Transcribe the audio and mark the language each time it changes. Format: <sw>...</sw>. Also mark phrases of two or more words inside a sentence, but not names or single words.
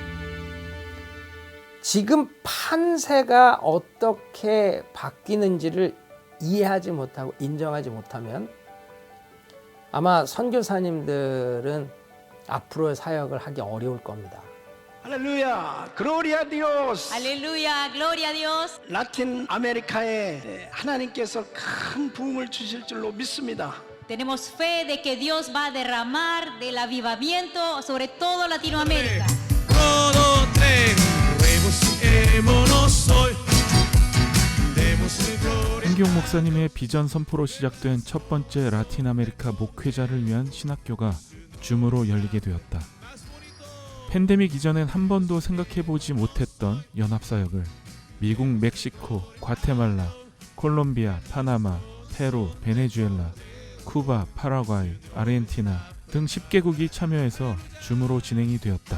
<ko>지금 판세가 어떻게 바뀌는지를 이해하지 못하고 인정하지 못하면 아마 선교사님들은 앞으로의 사역을 하기 어려울 겁니다. 할렐루야,</ko> <es>gloria a Dios. Aleluya, gloria a Dios.</es> <ko>라틴 아메리카에 하나님께서 큰 부흥을 주실 줄로 믿습니다.</ko> <es>Tenemos fe de que Dios va a derramar del avivamiento sobre todo Latinoamérica. Todo regociémonos hoy. Démosle gloria.</es> <ko>한기용 목사님의 비전 선포로 시작된 첫 번째 라틴 아메리카 목회자를 위한 신학교가 줌으로 열리게 되었다. 팬데믹 이전엔 한 번도 생각해보지 못했던 연합사역을 미국, 멕시코, 과테말라, 콜롬비아, 파나마, 페루, 베네수엘라, 쿠바, 파라과이, 아르헨티나 등 10개국이 참여해서 줌으로 진행이 되었다.</ko>